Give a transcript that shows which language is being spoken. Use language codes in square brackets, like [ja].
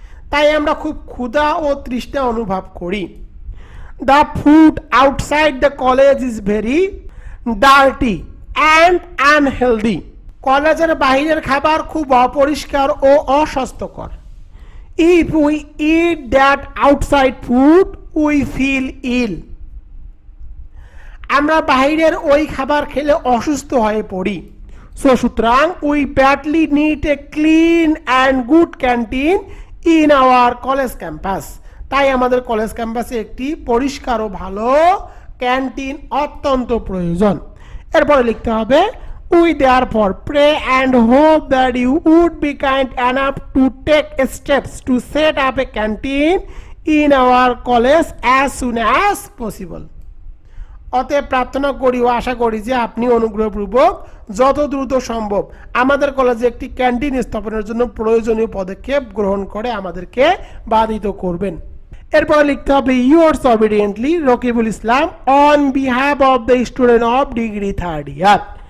[bn] তাই আমরা খুব ক্ষুধা ও তৃষ্ণা অনুভব করি। [en] The food outside the college is very dirty and unhealthy. [bn] কলেজের বাইরের খাবার খুব অপরিষ্কার ও অস্বাস্থ্যকর। [en] If we eat that outside food, we feel ill. [bn] আমরা বাইরের ওই খাবার খেলে অসুস্থ হয়ে পড়ি। [en] So সুতরাং we badly need a clean and good canteen in our college campus. [bn] তাই আমাদের কলেজ ক্যাম্পাসে একটি পরিষ্কার ও ভালো ক্যান্টিন অত্যন্ত প্রয়োজন। এরপরে লিখতে হবে [en] we therefore pray and hope that you would be kind enough to take steps to set up a canteen in our college as soon as possible. [bn] অতএব প্রার্থনা করি ও আশা করি যে আপনি অনুগ্রহপূর্বক যত দ্রুত সম্ভব আমাদের কলেজে একটি ক্যান্টিন স্থাপনের জন্য প্রয়োজনীয় পদক্ষেপ গ্রহণ করে আমাদেরকে বাধিত করবেন। এরপরে লিখতে হবে [en] Yours obediently Rakibul Islam on behalf of the student of degree third year.